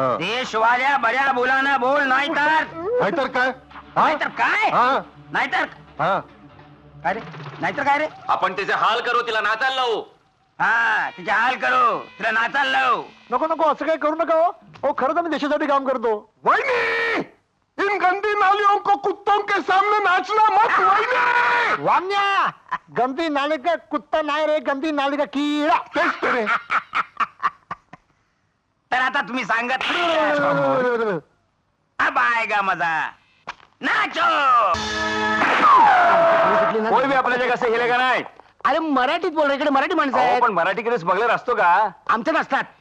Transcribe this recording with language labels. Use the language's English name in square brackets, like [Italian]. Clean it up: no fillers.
[Marathi] देशवाल्या बऱ्या बोलानं बोल, नाहीतर नाहीतर काय? नाहीतर काय? हा नाहीतर हा. काय रे? नाहीतर काय रे? आपण तिचे हाल करू, तिला नाचायला लावू. हा तिच्या हाल करू, तिला नाचायला लावू. नको नको असं काही करू नका हो. हो खरंच आम्ही देशासाठी काम करतो. [Hindi] वहिनी, इन गंदी नालियों को कुत्तों के सामने नाचना मत वहिनी. वामन्या, गंदी नाली का कुत्ता [Marathi] नाही रे, [Hindi] गंदी नाली का कीड़ा. [Marathi] तेच तर रे. तर आता तुम्ही सांगत [Hindi] अब आएगा मजा. नाचो. कोई भी [Marathi] आपल्या जगात [Hindi] हिलेगा नाही. [Marathi] अरे मराठीत बोल, इकडे मराठी माणसं अहो, आहेत. पण मराठीकडे स्मगलर असतो का? आमच्यात असतात.